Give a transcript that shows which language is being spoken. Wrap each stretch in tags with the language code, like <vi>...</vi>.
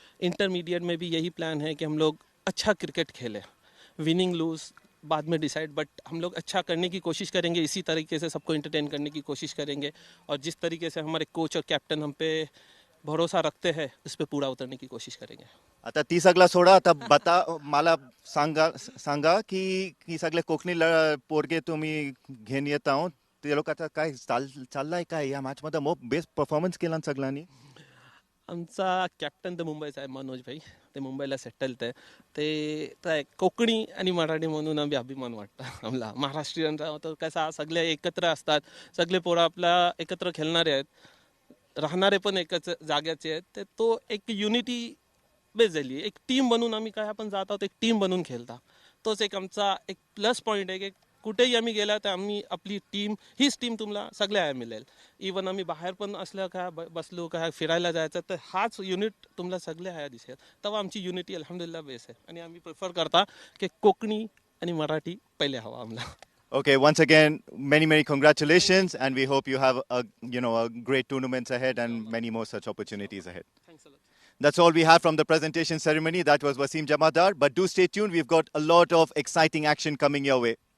<hi>Intermediate में भी यही प्लान है कि हम लोग अच्छा क्रिकेट खेलें, विनिंग लूज़ बाद में डिसाइड, बट हम लोग अच्छा करने की कोशिश करेंगे। इसी तरीके से सबको एंटरटेन करने की कोशिश करेंगे, और जिस तरीके से हमारे कोच और कैप्टन हम पे भरोसा रखते हैं, उस पर पूरा उतरने की कोशिश करेंगे।</hi> <mr>आता 30 सगला सोडा, आता बता मला सांगा की सगळे कोकणी पोरगे तुम्ही घेऊन येत आहोत, ते लोक आता काय चाललाय काय या मॅच मध्ये? बेस्ट परफॉर्मन्स केला सगळ्यांनी। आमचा कॅप्टन तर मुंबईचा आहे, मनोज भाई, ते मुंबईला सेटल्ड आहे। ते कोकणी आणि मराठी म्हणून आम्ही अभिमान वाटतं आम्हाला महाराष्ट्रीयनचा। तर कसा सगळे एकत्र असतात, सगळे पोरं आपल्या एकत्र खेळणारे आहेत, राहणारे पण एकच जाग्याचे आहेत, ते तो एक युनिटी बेस झाली, एक टीम बनून आम्ही काय आपण जात आहोत, एक टीम बनून खेळता। तोच एक आमचा एक प्लस पॉईंट आहे की कुठेही आम्ही गेला तर आम्ही आपली टीम, हीच टीम तुम्हाला सगळ्या मिळेल। इवन आम्ही बाहेर पण असलं काय बसलो काय फिरायला जायचं तर हाच युनिट तुम्हाला सगळ्या दिसेल, तेव्हा आमची युनिटी अल्हम्दुलिल्लाह बेस आहे। आणि आम्ही प्रिफर करता की कोकणी आणि मराठी पहिले हवा आम्हाला।</mr> <en>Okay, once again, many congratulations, and we hope you have a great tournaments ahead and many more such opportunities ahead. Thanks a lot. That's all we have from the presentation ceremony. That was Wasim Jamadar, but do stay tuned. We've got a lot of exciting action coming your way.</en>